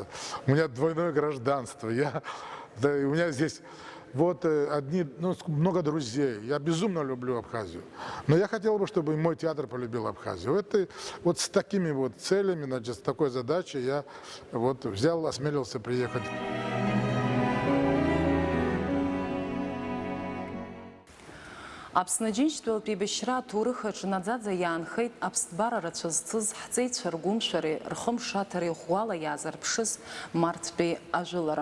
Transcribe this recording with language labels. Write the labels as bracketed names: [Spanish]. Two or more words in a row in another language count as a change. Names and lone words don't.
[Russian] У меня двойное гражданство, у меня здесь много друзей. Я безумно люблю Абхазию. Но я хотел бы, чтобы мой театр полюбил Абхазию. Вот с такими вот целями, значит, с такой задачей я осмелился приехать. [Abkhazian] Аԥсны џьынџьтәылатәи еибашьра аҭоурых аҿы наӡаӡа иаанхеит аԥсҭбара рацәа зҵыз ҳҵеицәа ргәымшәареи рхымшаҭареи ӷәӷәала иаазырԥшыз Марттәи ажәылара.